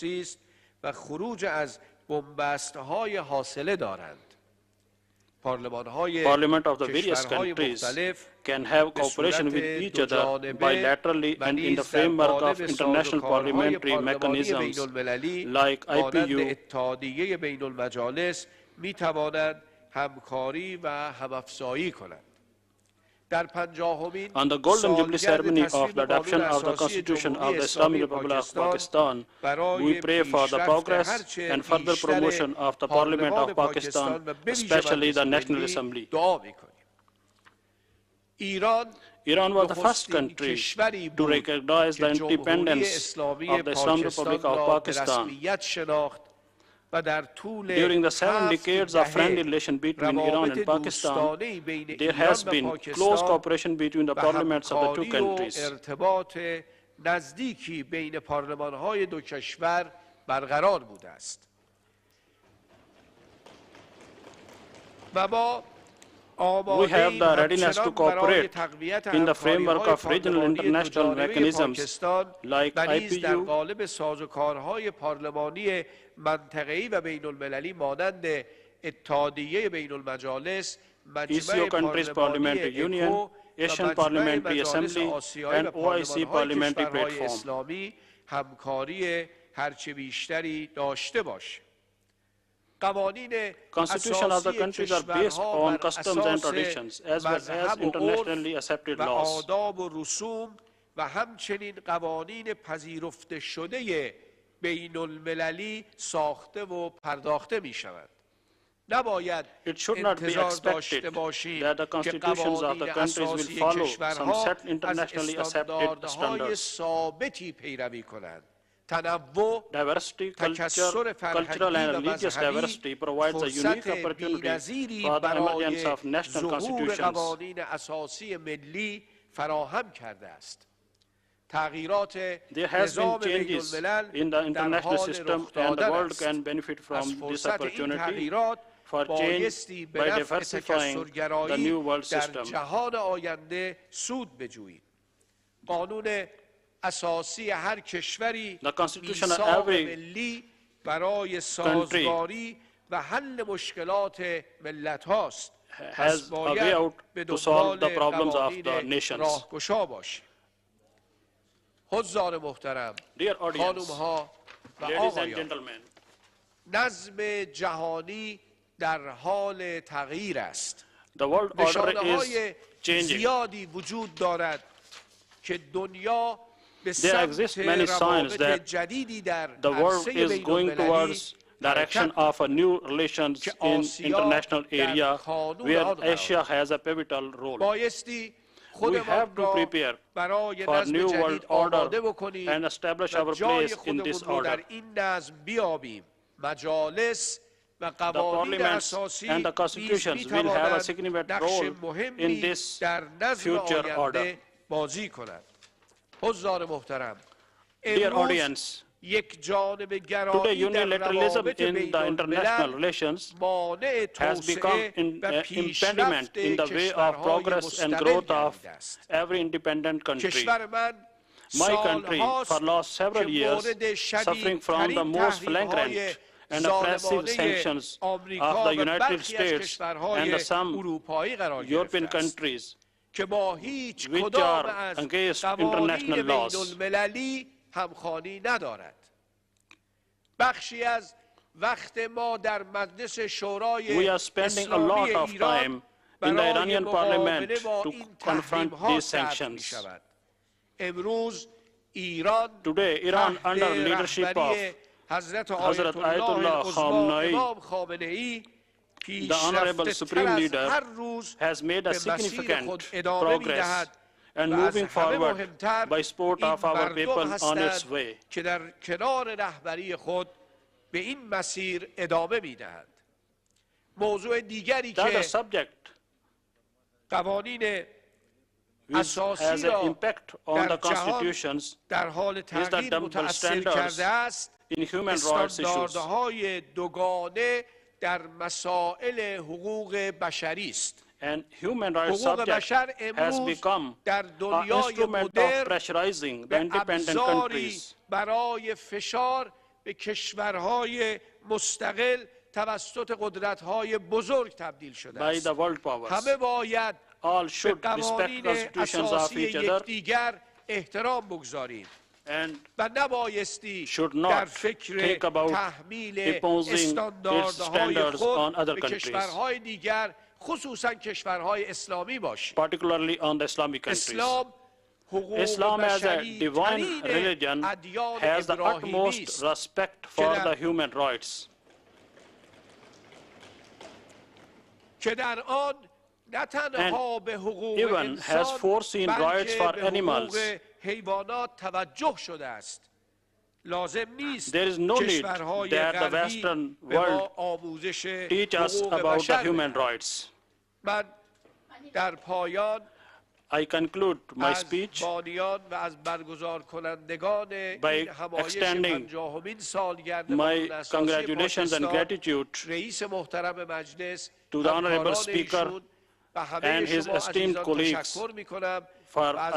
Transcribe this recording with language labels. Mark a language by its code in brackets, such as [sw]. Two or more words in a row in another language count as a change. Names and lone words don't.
[en] Parliament of the various countries can have cooperation with each other bilaterally and in the framework of international parliamentary mechanisms like IPU, [fa] می توانند همکاری و همافزایی کنند. در 50مین [en] On the Golden Jubilee ceremony of the adoption of the Constitution of the Islamic Republic of Pakistan, we pray for the progress and further promotion of the Parliament of Pakistan, especially the National Assembly. Iran was the first country to recognize the independence of the Islamic Republic of Pakistan. During the 7 decades of friendly relation between Iran and Pakistan, there has been close cooperation between the parliaments of the two countries. [fa] نزدیکی بین پارلمان‌های دو کشور برقرار بوده است. و ما [en] We have the readiness to cooperate in the framework of regional international mechanisms like IPU, ECO countries parliamentary union, Asian Parliamentary Assembly and OIC Parliamentary Platform. [fa] اسلامی همکاری هرچه بیشتری داشته باشه. قوانین [en] Constitution of the [fa] اساسی [en] countries are based [fa] کشورها [en] on [fa] بر [en] customs and [fa] اساس [en] traditions as well as [fa] مذهب و [en] internationally [fa] عرف [en] accepted [fa] و [en] laws. [fa] آداب و رسوم و همچنین قوانین پذیرفته شده بین المللی ساخته و پرداخته می شود. نباید [en] It should not be [fa] انتظار [en] expected [fa] داشته باشیم [en] that the [fa] که [en] constitutions of the [fa] قوانین [en] countries will [fa] اساسی [en] follow some [fa] کشورها [en] set [fa] از [en] internationally accepted [fa] استانداردهای [en] standards. [fa] ثابتی پیروی کنند. تنوع، [en] Diversity, [fa] تکثر [en] cultural and [fa] فرهنگی و [en] religious [fa] مذهبی [en] diversity provides a unique [fa] فرصت [en] opportunity [fa] بی‌نظیری [en] for the emergence [fa] برای [en] of national [fa] ظهور [en] constitutions. [fa] قوانین اساسی ملی فراهم کرده است. تغییرات [en] There has been [fa] نظام بین [en] changes [fa] الملل [en] in the [fa] در [en] international [fa] حال [en] system [fa] رخ [en] and the [fa] دادن [en] world [fa] است. [en] can benefit [fa] از [en] from this [fa] فرصت این [en] opportunity [fa] تغییرات [en] for change [fa] بایستی به [en] by [fa] نفع [en] diversifying the [fa] تکثرگرایی [en] new world [fa] در [en] system. [fa] جهان آینده سود بجویید. قانون اساسی هر کشوری [en] The constitution of [fa] میثاق [en] every [fa] ملی برای سازگاری و حل مشکلات ملت هاست. [en] has a way out [fa] به [en] to solve the [fa] دنبال [en] problems of the [fa] قوانین [en] nations. [fa] راهگشا باشیم. حضار محترم، [en] Dear audience, [fa] خانم‌ها و [en] ladies and [fa] آقایان، [en] gentlemen, [fa] نظم جهانی در حال تغییر است. [en] the world order [fa] نشانه‌های [en] is changing. [fa] زیادی وجود دارد که دنیا به [en] There exist [fa] سمت [en] many signs [fa] روابط [en] that [fa] جدیدی در [en] the world [fa] عرصه [en] is [fa] بین [en] going [fa] المللی [en] towards direction of a new relations [fa] که [en] in [fa] آسیا [en] international [fa] در [en] area [fa] کانون [en] where [fa] آن قرار [en] Asia has a pivotal role. [fa] بایستی [en] We [fa] خودمان [en] have to [fa] را [en] prepare [fa] برای [en] for [fa] نظم [en] new [fa] جدید [en] world [fa] آماده [en] order [fa] بکنیم [en] and establish [fa] و [en] our [fa] جای [en] place in [fa] خودمون [en] this [fa] رو در [en] order. [fa] این نظم بیابیم. مجالس و [en] The [fa] قوانین [en] parliaments [fa] اساسی [en] and the [fa] نیز [en] constitutions will have a [fa] می‌توانند [en] significant [fa] نقش [en] role in [fa] مهمی [en] this [fa] در نظم [en] future [fa] آینده [en] order. [fa] بازی کنند. حضار محترم، [en] Dear [fa] امروز [en] audience, [fa] یک جانب [en] today [fa] گرایی در [en] unilateralism [fa] روابط [en] in [fa] بین [en] the international [fa] الملل [en] relations [fa] مانع [en] has become [fa] توسعه [en] an [fa] و [en] impediment [fa] پیشرفت [en] in the way of [fa] کشورهای [en] progress and [fa] مستقل [en] growth of [fa] گردیده است. [en] every independent country. [fa] کشور من [en] My country, for [fa] سالهاست [en] last several [fa] که [en] years, [fa] مورد [en] suffering from the [fa] شدیدترین [en] most [fa] تحریم‌های [en] flagrant and oppressive [fa] ظالمانه [en] sanctions [fa] آمریکا [en] of the [fa] و [en] United [fa] برخی از [en] States [fa] کشورهای [en] and some [fa] اروپایی قرار [en] European [fa] گرفته است [en] countries [fa] که با هیچ [en] which [fa] کدام [en] are [fa] از [en] against [fa] قوانین [en] international [fa] بین [en] laws. [fa] المللی همخوانی ندارد. بخشی از وقت ما در مجلس شورای [en] We are spending a [fa] اسلامی [en] lot of [fa] ایران [en] time in the [fa] برای [en] Iranian [fa] مقابله [en] parliament [fa] با [en] to [fa] این [en] confront [fa] تحریم‌ها [en] these [fa] صرف [en] sanctions. [fa] می‌شود. امروز ایران [en] Today, Iran, [fa] تحت [en] under leadership of [fa] رهبری حضرت [en] Hazrat [fa] آیت الله [en] Ayatollah [fa] العظمی [en] Khamenei, [fa] امام خامنه‌ای [en] the Honorable [fa] پیشرفته‌تر [en] Supreme [fa] از [en] Leader, [fa] هر روز [en] has made a [fa] به مسیر [en] significant [fa] خود ادامه [en] progress [fa] می‌دهد [en] and [fa] و از [en] moving [fa] همه [en] forward [fa] مهمتر [en] by support [fa] این [en] of our [fa] مردم [en] people on its [fa] هستند [en] way. [fa] که در کنار رهبری خود به این مسیر ادامه می‌دهند. موضوع دیگری [en] The other [fa] که [en] subject [fa] قوانین [en] which has [fa] اساسی [en] an [fa] را [en] impact on [fa] در [en] the [fa] جهان [en] constitutions [fa] در حال تغییر [en] double [fa] متأثر [en] standards [fa] کرده است [en] in human rights issues. [fa] استانداردهای دوگانه در مسائل حقوق بشری است. [en] And human rights [fa] حقوق [en] subject [fa] بشر [en] has [fa] امروز [en] become [fa] در [en] an [fa] دنیای [en] instrument of [fa] مدرن [en] pressurizing the [fa] به [en] independent [fa] ابزاری [en] countries. [fa] برای فشار به کشورهای مستقل توسط قدرت‌های بزرگ تبدیل شده [en] by [fa] است. [en] the world powers. [fa] همه باید [en] All [fa] به [en] should respect [fa] قوانین [en] constitutions of [fa] اساسی [en] each other [fa] یکدیگر احترام بگذاریم [en] and [fa] و نبایستی [en] should not [fa] در فکر [en] think about [fa] تحمیل [en] imposing its [fa] استانداردهای [en] standards on [fa] خود [en] other [fa] به [en] countries. [fa] کشورهای دیگر خصوصا کشورهای اسلامی باشیم. [en] particularly on the Islamic countries. [fa] اسلام حقوق [en] Islam as a [fa] بشری [en] divine [fa] ترین [en] religion [fa] ادیان [en] has the [fa] ابراهیمی [en] utmost [fa] است [en] respect for [fa] در- [en] the human rights. [fa] که در آن نه تنها به حقوق [en] even [fa] انسان [en] has foreseen rights [fa] بلکه [en] for [fa] به [en] animals. [fa] حقوق حیوانات توجه شده است. لازم نیست [en] There is no need [fa] کشورهای [en] that the [fa] غربی [en] Western [fa] به ما [en] world [fa] آموزش [en] teach us [fa] حقوق [en] about the [fa] بشر [en] human [fa] بدهند. [en] rights. [fa] من در پایان [en] I conclude my [fa] از [en] speech [fa] بانیان و از برگزار کنندگان این همایش [en] extending [fa] 50مین سالگرد [en] my [fa] قانون اساسی [en] congratulations and [fa] پاکستان، [en] gratitude [fa] رئیس محترم مجلس، [en] to the honorable [fa] همکاران [en] speaker [fa] ایشون و همه [en] and his [fa] شما [en] esteemed [fa] عزیزان [en] colleagues [fa] تشکر می‌کنم [en] for [fa] و از